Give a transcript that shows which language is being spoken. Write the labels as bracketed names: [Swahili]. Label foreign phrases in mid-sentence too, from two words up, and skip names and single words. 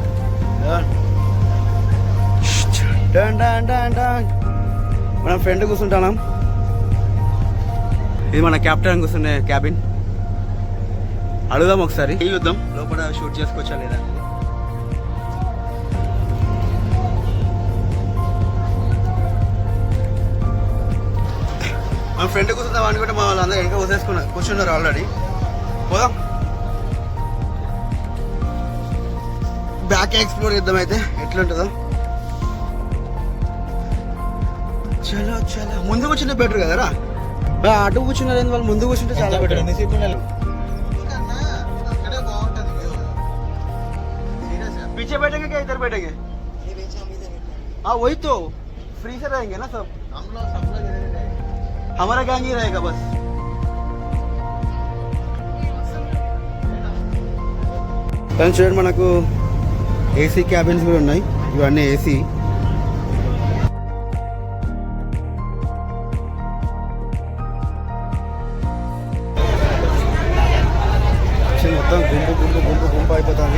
[Telugu] डन डन डन डन. మనం ఫ్రెండ్ కూర్చుంటాం. ఇది మన కెప్టెన్ కూర్చునే క్యాబిన్. అడుగుదాం ఒకసారి, చూద్దాం లోపల షూట్ చేసుకోవచ్చా లేదా. మన ఫ్రెండ్ కూర్చుందాం అనుకుంటే మా వాళ్ళందరూ వెనక కూర్చున్నారు ఆల్రెడీ. పోదాం [English] back explore [Telugu] చేద్దాం అయితే ఎట్లుంటుందో. [Hindi] चलो चलो. [Telugu] ముందు కూర్చుంటే బెటర్ కదరా. అటు కూర్చున్నారు వాళ్ళు, ముందు కూర్చుంటే చాలా బెటర్. [Hindi] पीछे बैठेंगे क्या इधर बैठेंगे? हाँ वही तो फ्री से रहेंगे ना सब. हम लोग हमारा गैंग ही रहेगा बस. [Telugu] చూడండి మనకు [English] AC cabins [Telugu] కూడా ఉన్నాయి. ఇవన్నీ ఏసీ. మొత్తం గుంపు గుంపు గుంపు గుంపు అయిపోతుంది.